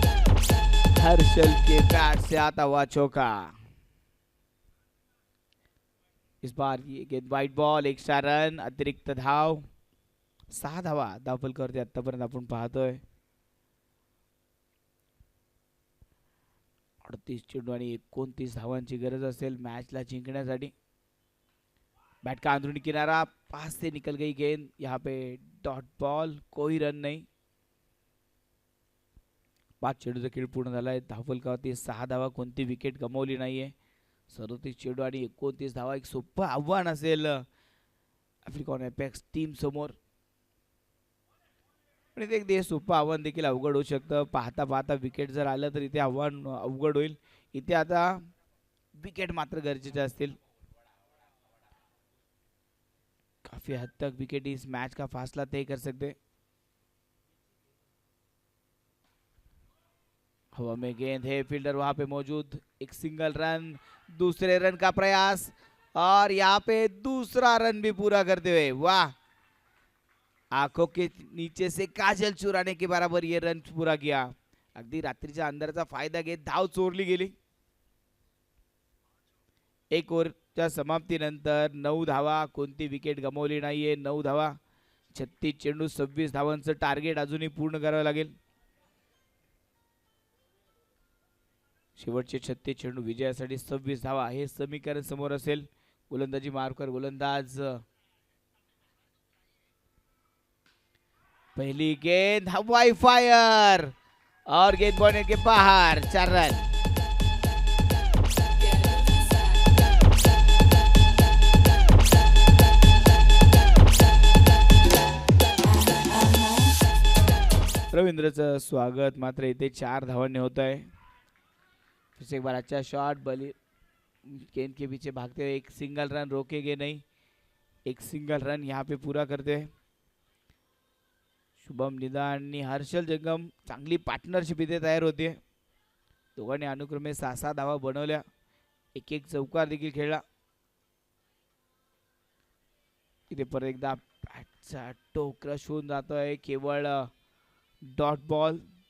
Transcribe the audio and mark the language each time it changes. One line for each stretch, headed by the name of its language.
Hindi: हर्षल के बैट से आता हुआ चौका। इस बार ये गेंद
Marathi: वाईट बॉल, एक्स्ट्रा रन, अतिरिक्त धाव, 6 धावा धावफल करते आतापर्यंत आपण पाहतोय। 38 चेंडू आणि 29 धावांची गरज असेल मॅचला जिंकण्यासाठी।
Hindi: बैट का अंदरूनी किनारा, पास से निकल गई गेंद, यहाँ पे डॉट बॉल, कोई रन नहीं।
Marathi: 5 चेंडूचा खेळ पूर्ण झालाय, धावफलकावरती 6 धावा, कोणती विकेट गमावली नाहीये। 37 चेंडू आणि 29 धावा, एक सोपं आव्हान असेल आफ्रिकॉन एपेक्स टीम समोर, पण इथे सोपं आव्हान देखील अवघड होऊ शकतं। पाहता पाहता विकेट जर आलं तर इथे आव्हान अवघड होईल। इथे आता विकेट मात्र गरजेचे असतील।
Hindi: काफी हद तक विकेट इस मैच का फासला तय कर सकते। हवा में गेंद है, फील्डर वहां पे मौजूद, एक सिंगल रन, दूसरे रन का प्रयास, और यहाँ पे दूसरा रन भी पूरा करते हुए, वाह, आंखों के नीचे से काजल चुराने के बराबर ये रन पूरा किया।
Marathi: अगदी रात्रीच्या अंधाराचा फायदा घेत धाव चोरली गेली। एक ओव्हरच्या समाप्तीनंतर 9 धावा, कोणती विकेट गमावली नाहीये, 9 धावा, 36 चेंडू, 26 धावांचं टार्गेट अजूनही पूर्ण करावं लागेल। शेवटचे 36 चेंडू विजयासाठी 26 धावा, हे समीकरण समोर असेल।
Hindi: गोलंदाजी मार्कर गोलंदाज, पहली गेंद हवाई फायर, और गेंद बॉल के बाहर, 4 रन।
Marathi: रवींद्रचं स्वागत मात्र इथे 4 धावांनी होत आहे।
Hindi: फिर से एक बार अच्छा शॉट, बली गेंद के पीछे भागते हुए एक सिंगल रन, रोकेंगे नहीं, एक सिंगल रन यहाँ पे पूरा करते हैं।
Marathi: शुभम निदान आणि हर्षल जंगम चांगली पार्टनरशिप इथे तयार होते। दोघांनी अनुक्रमे 6-6 धावा बनवल्या, एक एक चौकार देखील खेळला। इथे परत एकदा बॅटचा टो क्रश होऊन जातोय, केवळ डॉट बॉल।